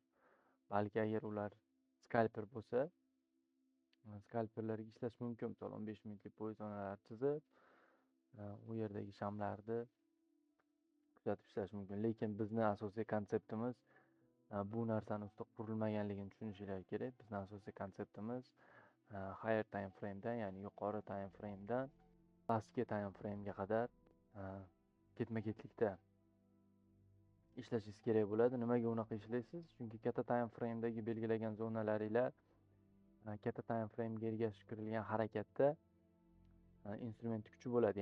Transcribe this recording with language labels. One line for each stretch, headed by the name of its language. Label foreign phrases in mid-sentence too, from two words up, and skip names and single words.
Uzbek: Balki agar ular skalper bo'lsa, skalperlarga ishlash mumkin. Misol 15 minutlik poy zonalar chizib, u yerdagi shamlarni kuzatib ishlash mumkin. Lekin bizni asosiy konseptimiz bu narsani ustida qurilmaganligini tushunishinglar kerak. Bizni asosiy konseptimiz
English: higher time frame
Uzbek: dan, ya'ni yuqori
English: time frame
Uzbek: dan pastki
English: time frame
Uzbek: ga qadar ketma-ketlikda ishlashingiz kerak bo'ladi. Nimaga unaqa ishlaysiz? Chunki katta
English: time frame
Uzbek: dagi belgilagan zonalaringlar katta
English: time frame
Uzbek: ga ergashtirilgan harakatda instrument kuchi bo'ladi.